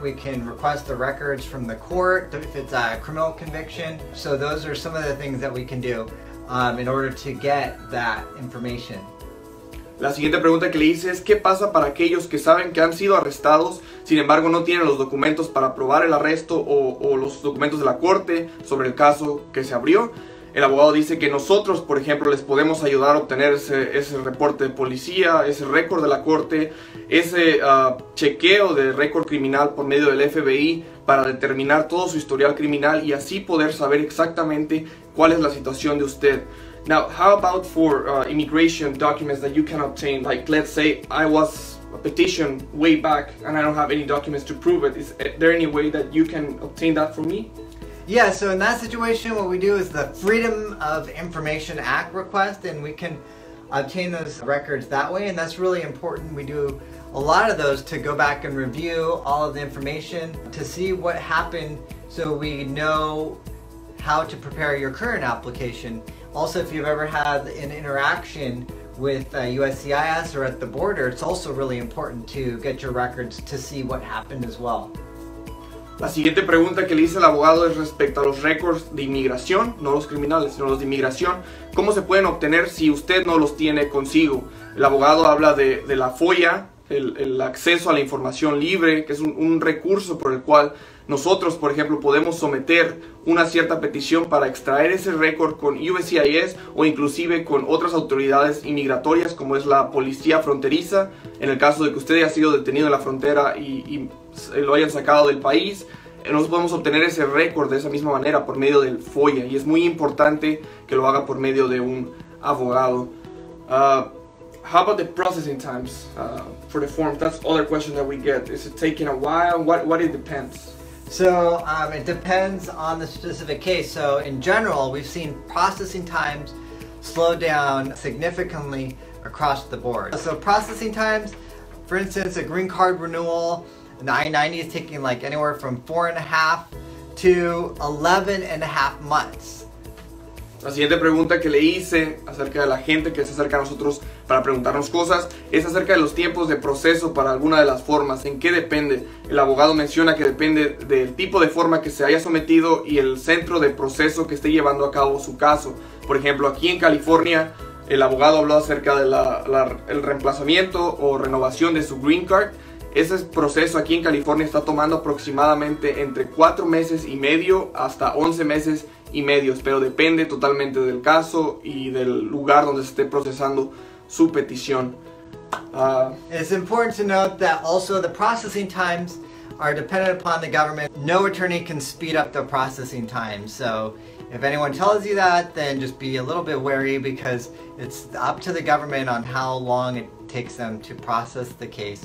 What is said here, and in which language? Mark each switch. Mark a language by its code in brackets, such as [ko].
[en] We can request the records from the court if it's a criminal conviction. So those are some of the things that we can do in order to get that information. [es] La siguiente pregunta que le hice es ¿qué pasa para aquellos que saben que han sido arrestados, sin embargo no tienen los documentos para probar el arresto o los documentos de la corte sobre el caso que se abrió? El abogado dice que nosotros, por ejemplo, les podemos ayudar a obtener ese reporte de policía, ese récord de la corte, ese chequeo de récord criminal por medio del FBI para determinar todo su historial criminal y así poder saber exactamente cuál es la situación de usted. [en] Now, how about for immigration documents that you can obtain? Like, let's say I was a petition way back and I don't have any documents to prove it. Is there any way that you can obtain that for me? Yeah, so in that situation, what we do is the Freedom of Information Act request, and we can obtain those records that way, and that's really important. We do a lot of those to go back and review all of the information to see what happened so we know how to prepare your current application. Also, if you've ever had an interaction with USCIS or at the border, it's also really important to get your records to see what happened as well. [es] La siguiente pregunta que le hice al abogado es respecto a los récords de inmigración, no los criminales, sino los de inmigración. ¿Cómo se pueden obtener si usted no los tiene consigo? El abogado habla de la FOIA, el acceso a la información libre, que es un recurso por el cual nosotros, por ejemplo, podemos someter una cierta petición para extraer ese récord con USCIS o inclusive con otras autoridades inmigratorias como es la policía fronteriza, en el caso de que usted haya sido detenido en la frontera y lo hayan sacado del país. Nosotros podemos obtener ese récord de esa misma manera por medio del FOIA y es muy importante que lo haga por medio de un abogado. [en] How about the processing times for the forms? That's other question that we get. Is it taking a while? What it depends? So it depends on the specific case. So in general, we've seen processing times slow down significantly across the board. So processing times, for instance, a green card renewal, an I-90 is taking like anywhere from 4.5 to 11.5 months. [es] La siguiente pregunta que le hice acerca de la gente que se acerca a nosotros para preguntarnos cosas es acerca de los tiempos de proceso para alguna de las formas. ¿En qué depende? El abogado menciona que depende del tipo de forma que se haya sometido y el centro de proceso que esté llevando a cabo su caso. Por ejemplo, aquí en California, el abogado habló acerca del reemplazamiento o renovación de su green card. Ese proceso aquí en California está tomando aproximadamente entre 4 meses y medio hasta 11 meses y medio, pero depende totalmente del caso y del lugar donde se esté procesando su petición. [en] It's important to note that also the processing times are dependent upon the government. No attorney can speed up the processing time. So if anyone tells you that, then just be a little bit wary because it's up to the government on how long it takes them to process the case.